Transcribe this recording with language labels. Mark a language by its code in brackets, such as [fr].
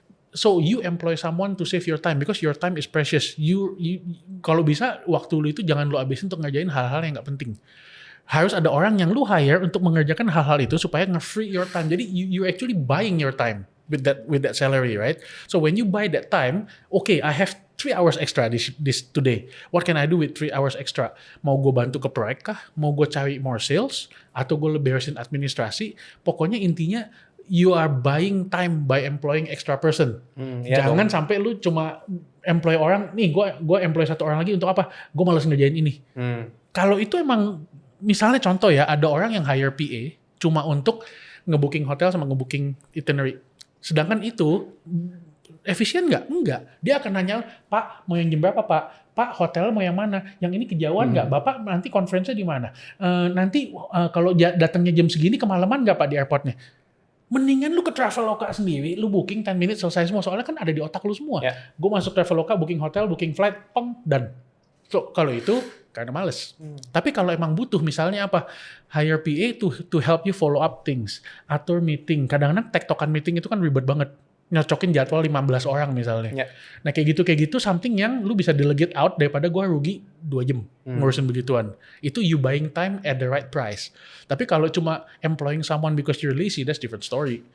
[en] So you employ someone to save your time because your time is precious. [id] You kalau bisa waktu lu itu jangan lu habisin untuk ngerjain hal-hal yang nggak penting. Harus ada orang yang lu hire untuk mengerjakan hal-hal itu supaya nge-free [en] your time. [id] Jadi [en] you actually buying your time with that salary, right? So when you buy that time, okay, I have 3 hours extra this today. What can I do with 3 hours extra? [id] Mau gue bantu ke proyek kah? Mau gue cari more sales? Atau gue beresin administrasi? Pokoknya intinya [en] you are buying time by employing extra person. [id] Jangan sampai lu cuma employ orang, nih gue employ satu orang lagi untuk apa? Gue malas ngerjain ini. Kalau itu emang, misalnya contoh ya, ada orang yang hire PA cuma untuk ngebooking hotel sama ngebooking itinerary. Sedangkan itu efisien nggak? Enggak. Dia akan nanya, Pak mau yang jam berapa Pak? Pak hotel mau yang mana? Yang ini kejauhan nggak? Bapak nanti conference-nya di mana? Nanti kalau datangnya jam segini kemalaman nggak Pak di airportnya? Mendingan lu ke Traveloka sendiri, lu booking [en] 10 minutes [id] selesai semua. Soalnya kan ada di otak lu semua. Yeah. Gue masuk Traveloka, booking hotel, booking flight, dan. So kalau itu karena males. Tapi kalau emang butuh, misalnya apa? [en] Hire PA to help you follow up things. [id] Atur meeting. Kadang-kadang tektokan meeting itu kan ribet banget. Nyocokin jadwal 15 orang misalnya. Yeah. Nah kayak gitu something yang lu bisa delegate out daripada gue rugi 2 jam ngurusin begituan. Itu [en] you buying time at the right price. [id] Tapi kalau cuma [en] employing someone because you're lazy, that's different story.